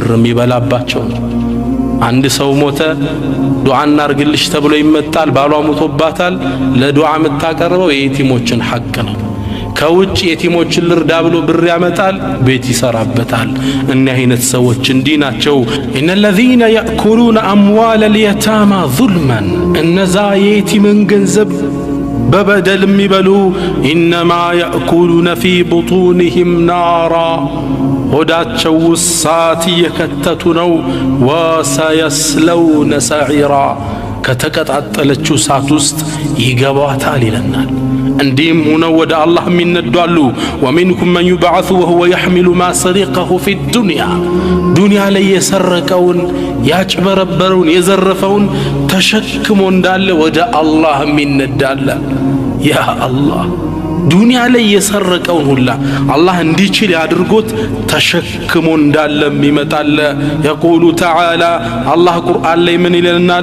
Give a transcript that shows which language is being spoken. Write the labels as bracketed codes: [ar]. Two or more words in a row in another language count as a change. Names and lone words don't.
[am] የሚበላባቸው ነው። አንድ ሰው ሞተ ዱዓ እናርግልሽ ተብሎ ይመጣል። ባሏ ሞቶባታል። ለዱዓ የምታቀርበው የየቲሞችን ሐቅ ነው። ከውጭ የቲሞችን ልርዳ ብሎ ብር ያመጣል፣ ቤት ይሰራበታል። እኒህ አይነት ሰዎች እንዲህ ናቸው። [ar] إن الذين يأكلون أموال اليتامى ظلما [am] እነዛ የየቲምን ገንዘብ በበደል የሚበሉ [ar] إنما يأكلون في بطونهم نارا [am] ሆዳቸው እሳት እየከተቱ ነው። [ar] وسيصلون سعيرا [am] ከተቀጣጠለችው እሳት ውስጥ ይገባታል ይለናል። እንዲህም ሆነው ወደ አላህ የሚነዷሉ። [ar] ومنكم من يبعث وهو يحمل ما سرقه في دنيا [am] ዱንያ ላይ የሰረቀውን ያጭበረበረውን የዘረፈውን ተሸክሞ እንዳለ ወደ አላህ የሚነዳለ። ያ አላህ ዱንያ ላይ የሰረቀውን ሁላ አላህ እንዲችል ያድርጎት ተሸክሞ እንዳለም ይመጣል። [ar] يقول تعالى [am] አላህ ቁርአን ላይ ምን ይለናል?